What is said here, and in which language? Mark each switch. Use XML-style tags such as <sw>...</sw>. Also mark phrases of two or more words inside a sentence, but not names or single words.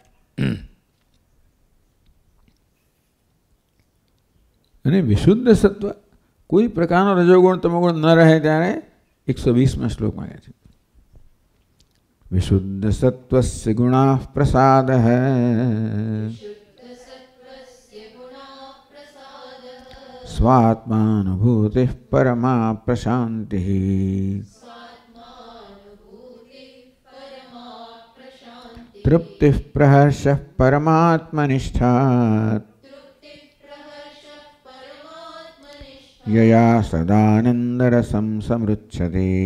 <gu>અને વિશુદ્ધ સત્વ, કોઈ પ્રકારનો રજોગુણ તમોગુણ ન રહે ત્યારે 120માં શ્લોકમાં કહે છે</gu> <sa>વિશુદ્ધ સત્વસ્ય ગુણા પ્રસાદ स्वात्मानुभूतिः परमा प्रशान्तिः। तृप्तिः प्रहर्षः परमात्मनिष्ठा यया सदानन्दरसं समृच्छते।</sa>